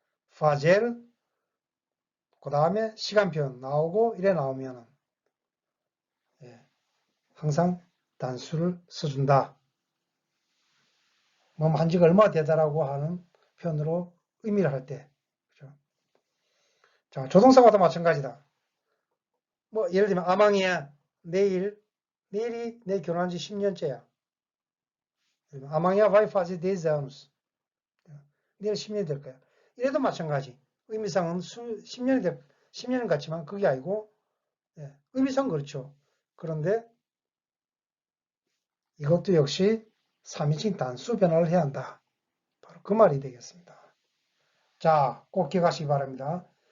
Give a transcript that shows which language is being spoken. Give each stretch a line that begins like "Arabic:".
Korean: 파젤, 그 다음에 시간표 나오고 이래 나오면 항상 단수를 써준다. 뭐 한지가 얼마 되다라고 하는 표현으로 의미를 할 때. 그죠? 자, 조동사와도 마찬가지다. 뭐 예를 들면 아망이야. 내일이 내 결혼한 지 10년째야.
Portuguese: 아망이야 vai fazer 10 anos.
Korean: 내일 10년이 될 거야. 이래도 마찬가지. 의미상은 10년은 같지만 그게 아니고 의미상 그렇죠. 그런데 이것도 역시 3인칭 단수 변화를 해야 한다. 바로 그 말이 되겠습니다. 자, 꼭 기억하시기 바랍니다.